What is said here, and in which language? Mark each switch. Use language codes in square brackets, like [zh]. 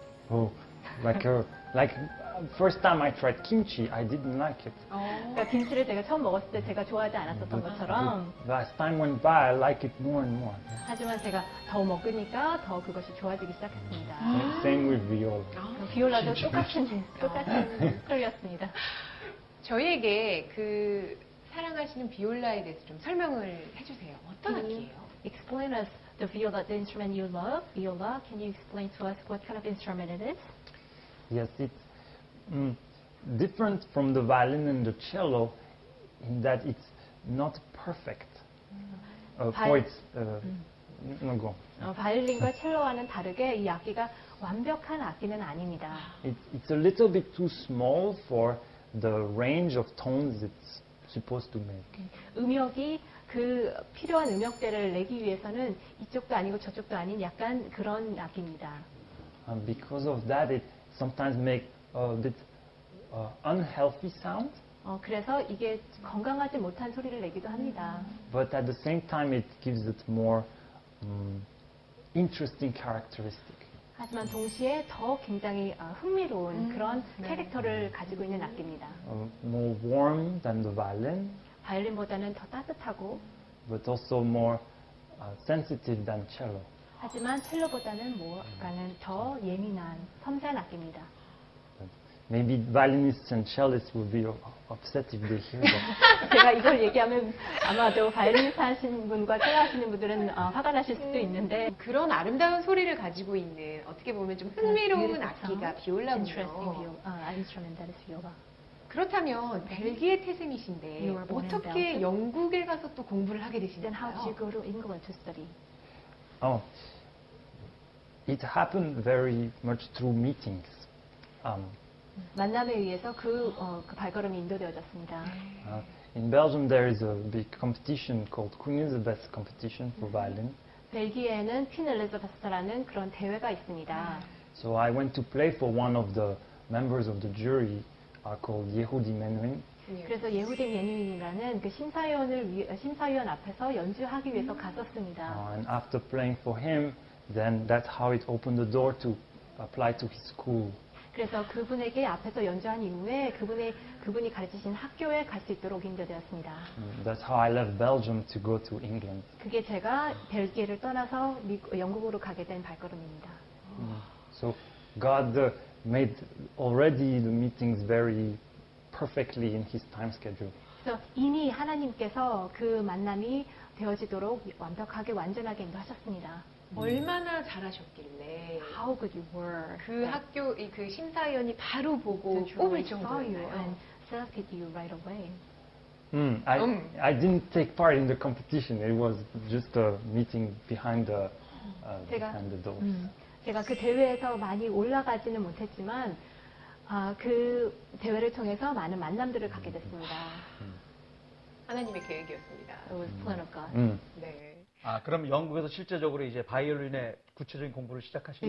[en] Oh, like first time I tried kimchi, I didn't like it. [ko] 그러니까 김치를 제가 처음 먹었을 때 제가 좋아하지 않았었던 것처럼 [en] As time went by, I like it more and more. [ko] 하지만 제가 더 먹으니까 더 그것이 좋아지기 시작했습니다. [en] Same with viola. [ko] 비올라도 똑같은 스토리였습니다. 저희에게 그 사랑하시는 비올라에 대해서 좀 설명을 해주세요. 어떤 악기예요? [en] Explain us the viola, the instrument you love, viola. Can you explain to us what kind of instrument it is? Yes, it's different from the violin and the cello in that it's not perfect. For its no go. [ko] 바이올린과 첼로와는 다르게 이 악기가 완벽한 악기는 아닙니다. [en] It's a little bit too small for the range of tones it's supposed to make. [ko] 음역이 그 필요한 음역대를 내기 위해서는 이쪽도 아니고 저쪽도 아닌 약간 그런 악기입니다. [en] Because of that, it sometimes make a bit unhealthy sound. [ko] 그래서 이게 건강하지 못한 소리를 내기도 합니다. [en] But at the same time, it gives it more interesting characteristic. [ko] 하지만 동시에 더 굉장히 흥미로운 그런 캐릭터를 가지고 있는 악기입니다. [en] More warm than the violin, [ko] 바이올린보다는 더 따뜻하고, [en] but also more sensitive than cello. [ko] 하지만 첼로보다는 뭐가는 더 예민한 섬세한 악기입니다. [en] Maybe violinists and cellists will be upset if they hear that. [ko] 제가 이걸 얘기하면 아마도 바이올리니스트 하시는 분과 첼로 하시는 분들은 화가 나실 수도 있는데 그런 아름다운 소리를 가지고 있는 어떻게 보면 좀 흥미로운 악기가 비올라군요. [en] instrument that is viola. [ko] 그렇다면 벨기에 태생이신데 [en] You were born in [ko] 어떻게 [en] Belgium? [ko] 영국에 가서 또 공부를 하게 [en] Then how did you [ko] 되시나요? [en] go to England to study? Oh, it happened very much through meetings. [ko] 만남에 의해서 그 발걸음이 인도되어졌습니다. [en] In Belgium, there is a big competition called Queen Elizabeth competition for violin. [ko] 벨기에에는 퀸 엘리자베스라는 그런 대회가 있습니다. [en] So I went to play for one of the members of the jury called Yehudi Menuhin. [ko] 그래서 예후디 메뉴인이라는 그 심사위원 앞에서 연주하기 위해서 갔었습니다. [en] And after playing for him, then that's how it opened the door to apply to his school. [ko] 그래서 그분에게 앞에서 연주한 이후에 그분이 가르치신 학교에 갈 수 있도록 인도되었습니다. [en] That's how I left Belgium to go to England. [ko] 그게 제가 벨기에를 떠나서 영국으로 가게 된 발걸음입니다. [en] So God made already the meetings very perfectly in His time schedule. [ko] 그래서 이미 하나님께서 그 만남이 되어지도록 완벽하게 완전하게 인도하셨습니다. 얼마나 잘하셨길래 [en] How good you were. [ko] 그 학교 그 심사위원이 바로 보고 [en] The [ko] 뽑을 [en] jury saw you [ko] 정도였나요? [en] and selected you right away. I didn't take part in the competition. It was just a meeting behind the doors. [ko] 제가 그 대회에서 많이 올라가지는 못했지만 그 대회를 통해서 많은 만남들을 갖게 됐습니다. 하나님의 계획이었습니다. [en] It was plan of God. [ko] 네. 아, 그럼 영국에서 실제적으로 이제 바이올린의 구체적인 공부를 시작하신